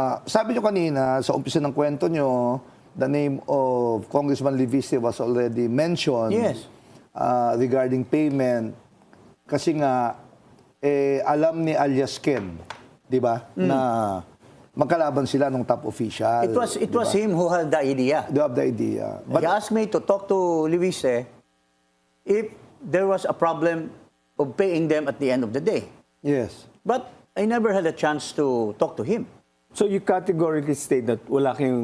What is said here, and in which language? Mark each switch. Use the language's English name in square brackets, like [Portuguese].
[Filipino] Sabi nyo kanina, sa umpisa ng kwento nyo, [English] the name of Congressman Leviste was already mentioned Yes. regarding payment. [Filipino] Kasi nga, alam ni alias Ken, di ba, na magkalaban sila ng top official. [English] It was him who had the idea. They have the idea. He asked me to talk to Libiste if there was a problem of paying them at the end of the day. Yes. But I never had a chance to talk to him. So you categorically state that [Filipino] wala kayong...